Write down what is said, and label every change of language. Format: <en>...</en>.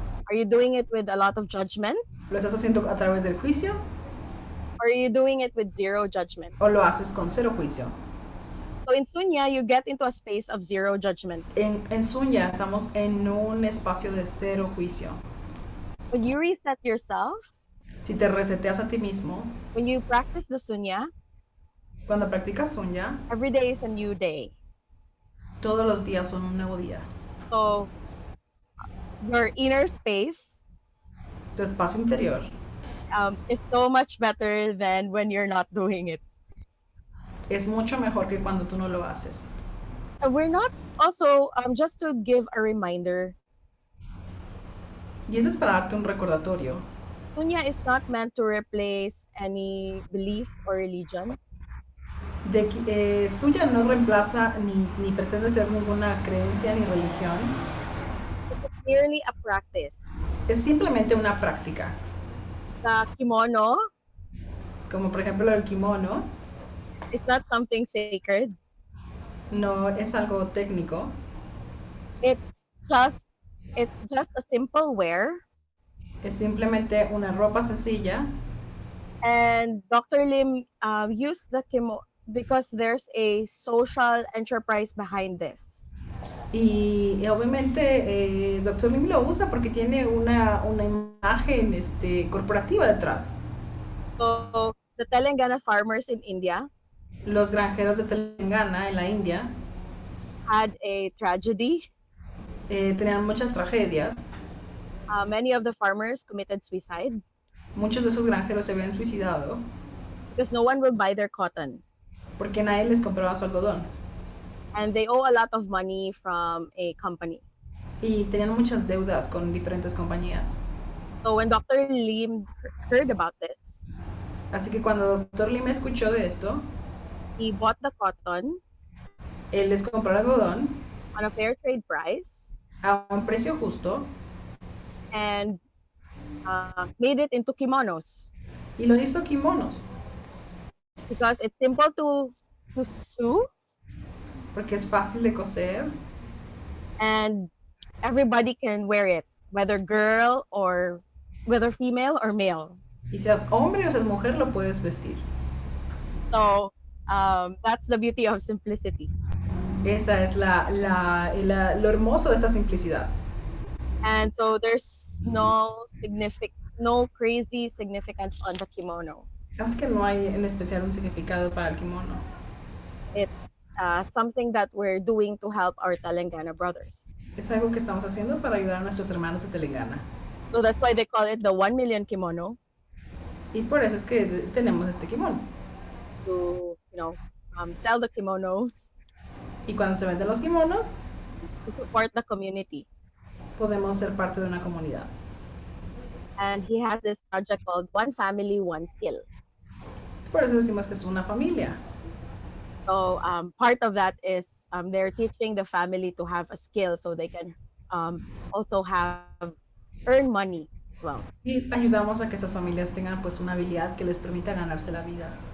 <en>Are you doing it with a lot of judgment?</en> <es>¿Lo estás haciendo a través del juicio</es> <en>Or are you doing it with zero judgment?</en> <es>o lo haces con cero juicio?</es> <en>So in Sunya, you get into a space of zero judgment.</en> <es>En Sunya estamos en un espacio de cero juicio.</es> <en>When you reset yourself,</en> <es>Si te reseteas a ti mismo,</es> <en>when you practice the Sunya,</en> <es>cuando practicas Sunya,</es> <en>every day is a new day.</en> <es>todos los días son un nuevo día.</es> <en>So your inner space</en> <es>Tu espacio interior</es> <en>is so much better than when you're not doing it.</en> <es>es mucho mejor que cuando tú no lo haces.</es> <en>We're not also, just to give a reminder,</en> <es>Y eso es para darte un recordatorio.</es> <en>Sunya is not meant to replace any belief or religion.</en> <es>Suya no reemplaza ni pretende ser ninguna creencia ni religión.</es> <en>It's merely a practice.</en> <es>Es simplemente una práctica.</es> <en>The kimono</en> <es>Como por ejemplo el kimono,</es> <en>is not something sacred.</en> <es>no es algo técnico.</es> <en>It's just a simple wear.</en> <es>Es simplemente una ropa sencilla.</es> <en>And Dr. Lim used the kimono because there's a social enterprise behind this.</en> <es>Y obviamente Dr. Lim lo usa porque tiene una imagen corporativa detrás.</es> <en>So the Telangana farmers in India</en> <es>Los granjeros de Telangana en la India</es> <en>had a tragedy.</en> <es>tenían muchas tragedias.</es> <en>Many of the farmers committed suicide</en> <es>Muchos de esos granjeros se habían suicidado</es> <en>because no one will buy their cotton.</en> <es>porque nadie les compraba su algodón.</es> <en>And they owe a lot of money from a company.</en> <es>Y tenían muchas deudas con diferentes compañías.</es> <en>So when Dr. Lim heard about this,</en> <es>Así que cuando Dr. Lim escuchó de esto,</es> <en>he bought the cotton</en> <es>él les compró el algodón</es> <en>on a fair trade price</en> <es>a un precio justo</es> <en>and made it into kimonos</en> <es>y lo hizo kimonos,</es> <en>because it's simple to sew</en> <es>porque es fácil de coser</es> <en>and everybody can wear it, whether girl or whether female or male.</en> <es>y seas hombre o seas mujer lo puedes vestir.</es> <en>So that's the beauty of simplicity.</en> <es>Esa es lo hermoso de esta simplicidad.</es> <en>And so there's no crazy significance on the kimono.</en> <es>Así que no hay en especial un significado para el kimono.</es> <en>It's something that we're doing to help our Telangana brothers.</en> <es>Es algo que estamos haciendo para ayudar a nuestros hermanos de Telangana.</es> <en>So that's why they call it the 1 million kimono,</en> <es>Y por eso es que tenemos este kimono.</es> <en>to sell the kimonos</en> <es>Y cuando se venden los kimonos,</es> <en>to support the community.</en> <es>podemos ser parte de una comunidad.</es> <en>And he has this project called One Family, One Skill.</en> <es>Por eso decimos que es una familia.</es> <en>So part of that is they're teaching the family to have a skill so they can also earn money as well.</en> <es>Y ayudamos a que estas familias tengan pues una habilidad que les permita ganarse la vida.</es>